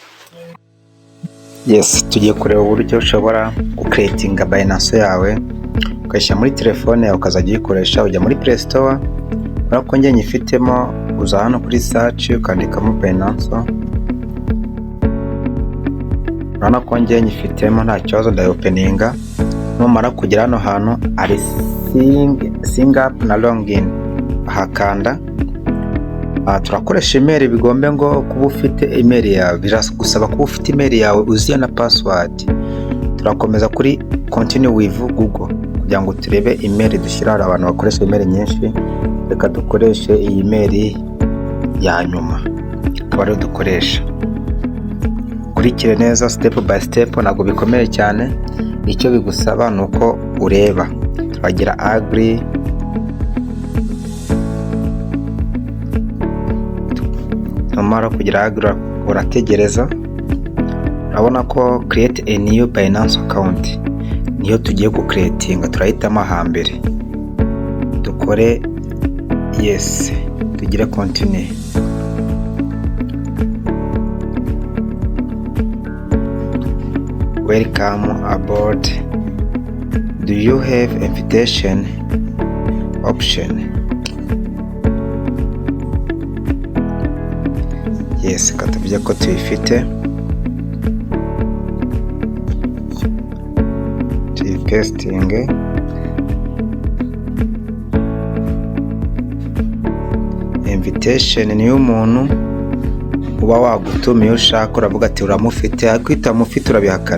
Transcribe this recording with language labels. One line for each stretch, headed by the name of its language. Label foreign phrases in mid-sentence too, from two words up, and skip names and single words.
Kinyarwanda: Yes, tugiye kureba uburyo ushobora gucreatinga Binance yawe ukayishyira muri telefone yawe ukazajya uyikoresha. Ujya muri Play Store, urabona ko njye nyifitemo, uza hano kuri search ukandikamo Binance. Urabona ko njye nyifitemo nta kibazo, ndayopeninga. Numara kugera hano hantu ari
English: sign up
Kinyarwanda: na login, ahakanda. Turakoresha email, bigombe ngo kuba ufite email yawe, biragusaba kuba ufite email yawe uziye na password. Turakomeza kuri
English: continue with Google
Kinyarwanda: kugira ngo turebe email dushyira. Hari abantu bakoresha email nyinshi, reka dukoreshe iyi email ya nyuma akaba ariyo dukoresha. Kurikire neza
English: step by step,
Kinyarwanda: ntabwo bikomeye cyane. Icyo bigusaba ni uko ureba, turagira agree, numara kugira agree urategereza. Urabona ko
English: create a new Binance account
Kinyarwanda: niyo tugiye gucreatinga. Turahitamo hambere, dukore yes, tugire continue.
English: Welcome aboard. Do you have invitation option?
Kinyarwanda: Yes, katuvuze ko tuyifite. Testing. Invitation ni umuntu uba wagutumiye ushaka, uravuga ati uramufite, ariko utamufite urabihakana.